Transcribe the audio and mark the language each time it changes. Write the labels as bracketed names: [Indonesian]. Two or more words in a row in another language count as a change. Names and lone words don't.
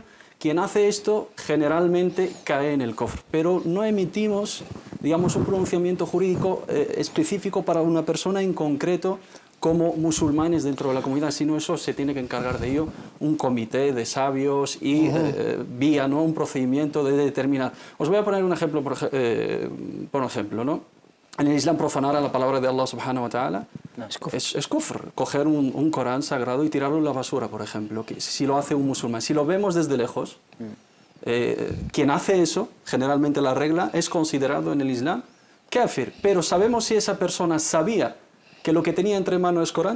[Spanish] Quien hace esto generalmente cae en el kufr, pero no emitimos, digamos, un pronunciamiento jurídico específico para una persona en concreto como musulmanes dentro de la comunidad, sino eso se tiene que encargar de ello un comité de sabios y vía, ¿no?, un procedimiento de determinar. Os voy a poner un ejemplo, por ejemplo, ¿no? En el Islam profanar a la palabra de Allah [Arabic] سبحانه وتعالى [Spanish] es kufr. Coger un Corán sagrado y tirarlo en la basura, por ejemplo, que si lo hace un musulmán. Si lo vemos desde lejos, quien hace eso, generalmente la regla, es considerado en el Islam kafir. Pero sabemos si esa persona sabía que lo que tenía entre manos es Corán.